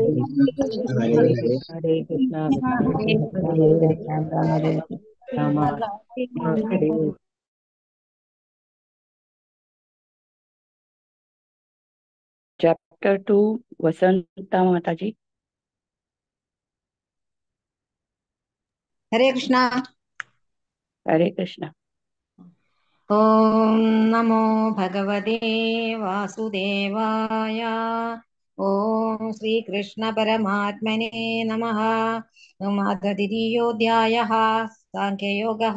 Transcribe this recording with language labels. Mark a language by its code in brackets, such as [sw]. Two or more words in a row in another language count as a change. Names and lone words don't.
[sa] हरे कृष्णा कृष्णा हरे राम राम हरे राम हरे चैप्टर 2 वसंता माता जी। ഹരേ കൃഷ്ണ. ഹരേ കൃഷ്ണ. ഓം നമോ ഭഗവതേ വാസുദേവായ. ഓം ശ്രീകൃഷ്ണ പരമാത്മനെ നമഃ. അധതിരിയോധ്യായഃ സാഖ്യയോഗഃ.